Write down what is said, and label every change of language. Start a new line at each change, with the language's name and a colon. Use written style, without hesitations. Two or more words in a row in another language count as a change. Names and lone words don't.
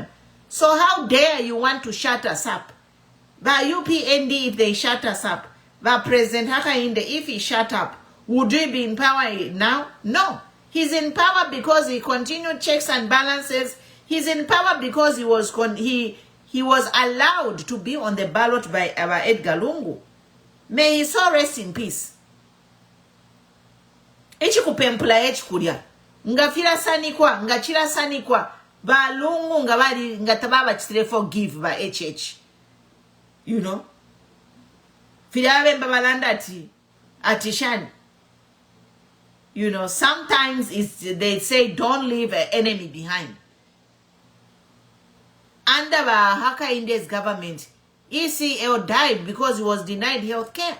English: So how dare you want to shut us up? But UPND, if they shut us up, but President Hakainde, if he shut up, would he be in power now? No. He's in power because he continued checks and balances. He's in power because he was allowed to be on the ballot by our Edgar Lungu. May his soul rest in peace.
Bemba: Echi kupempula echi kulia. Ngafira sanikwa, ngachira sanikwa. Ba Lungu ngabali ngatababa chitire forgive ba HH.
English: You know?
Bemba: Filawe mbabalanda atishani.
English: You know, sometimes they say don't leave an enemy behind. Under Haka Inde's government, ECL died because he was denied health care.